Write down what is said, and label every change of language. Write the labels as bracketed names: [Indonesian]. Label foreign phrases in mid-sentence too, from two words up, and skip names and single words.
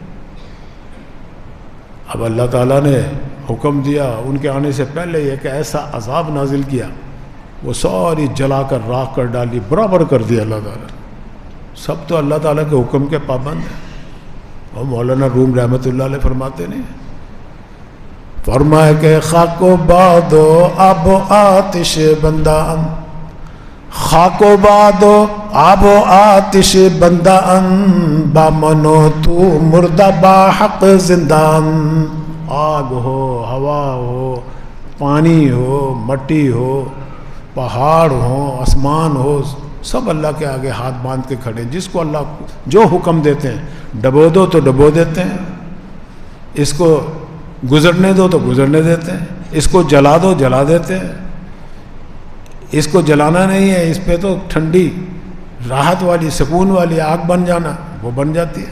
[Urdu] اب اللہ تعالیٰ نے حکم دیا، ان کے آنے سے پہلے ایک ایسا عذاب نازل کیا، وہ ساری جلا کر راکھ کر ڈالی، برابر کر دیا اللہ تعالیٰ۔ سب تو اللہ تعالیٰ کے حکم کے پابند ہیں۔ اور مولانا روم رحمۃ اللہ علیہ فرماتے نہیں، فرمایا کہ [Persian] خاک و باد و آب و آتش بندہ، خاک و باد و آب و آتش بندہ، با منو تو مردہ با حق زندہ۔ [Urdu] آگ ہو، ہوا ہو، پانی ہو، مٹی ہو، پہاڑ ہوں، آسمان ہو، سب اللہ کے آگے ہاتھ باندھ کے کھڑے ہیں۔ جس کو اللہ جو حکم دیتے ہیں ڈبو دو تو ڈبو دیتے ہیں، اس کو گزرنے دو تو گزرنے دیتے ہیں، اس کو جلا دو جلا دیتے ہیں، اس کو جلانا نہیں ہے، اس پہ تو ٹھنڈی راحت والی سکون والی آگ بن جانا وہ بن جاتی ہے۔